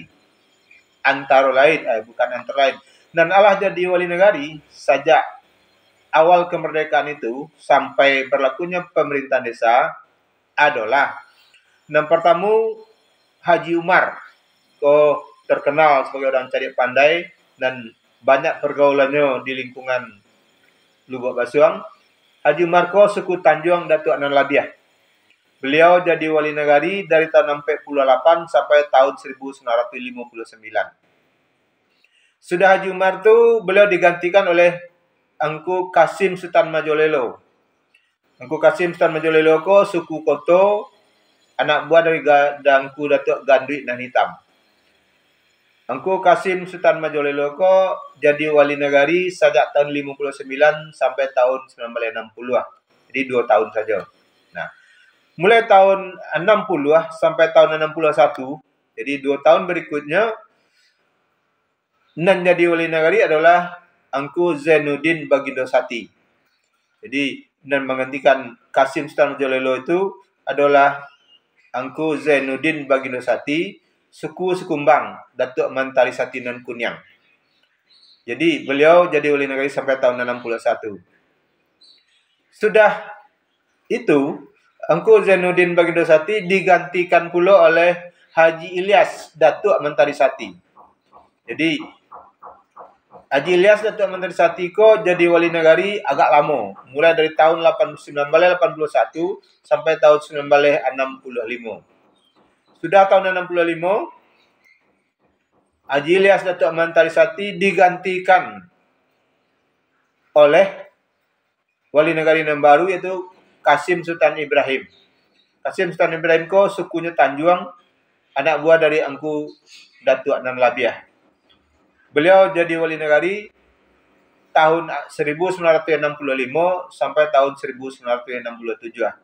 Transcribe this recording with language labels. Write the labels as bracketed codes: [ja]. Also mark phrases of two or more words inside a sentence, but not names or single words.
[id] Antara lain, bukan antara lain. Dan Allah jadi wali negari sejak awal kemerdekaan itu sampai berlakunya pemerintahan desa adalah yang pertama Haji Umar, terkenal sebagai orang cerdik pandai dan banyak pergaulannya di lingkungan Lubuk Basuang. Haji Umar suku Tanjung Datuk Anan Labiah. Beliau jadi wali negari dari tahun 48 sampai tahun 1959. Sudah Haji Umar itu beliau digantikan oleh Engku Kasim Sultan Majolelo. Engku Kasim Sultan Majolelo suku Koto, anak buah dari Dangku Datuk Gandui Nan Hitam. Engku Kasim Sultan Majolelo jadi wali negari sejak tahun 59 sampai tahun 1960. Jadi 2 tahun saja. Nah, mulai tahun 60 sampai tahun 61, jadi 2 tahun berikutnya, nan jadi wali negari adalah Engku Zainuddin Bagindo Sati. Jadi nan menggantikan Kasim Sultan Majolelo itu adalah Engku Zainuddin Bagindo Sati, suku Sekumbang, Datuk Mentari Sati Nan Kunyang. Jadi beliau jadi wali negari sampai tahun 61. Sudah itu, Engku Zainuddin Bagindo Sati digantikan pula oleh Haji Ilyas Datuk Mentari Sati. Jadi Haji Ilyas Datuk Mentari Sati jadi wali negari agak lama, mulai dari tahun 1981 sampai tahun 1965. Sudah tahun 65, Haji Ilyas Datuk Mentari Sati digantikan oleh wali negari yang baru, yaitu Kasim Sultan Ibrahim. Kasim Sultan Ibrahim sukunya Tanjung, anak buah dari Engku Datuk Anan Labiah. Beliau jadi wali negari tahun 1965 sampai tahun 1967.